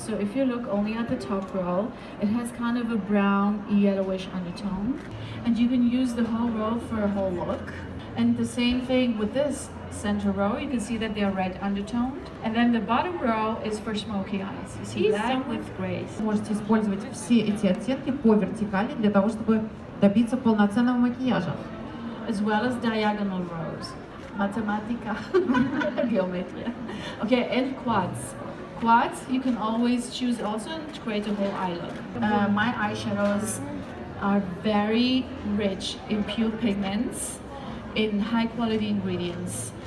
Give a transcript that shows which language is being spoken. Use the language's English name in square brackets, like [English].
[English] So if you look only at the top row, it has kind of a brown yellowish undertone, and you can use the whole row for a whole look. And the same thing with this center row, you can see that they are red undertoned. And then the bottom row is for smoky eyes. You see black with grays. [Russian] Можете использовать все эти оттенки по вертикали для того, чтобы добиться полноценного макияжа. [English] As well as diagonal rows. Mathematica, geometry. Okay, and quads. Quads, you can always choose also to create a whole eye look. My eyeshadows are very rich in pure pigments, in high quality ingredients.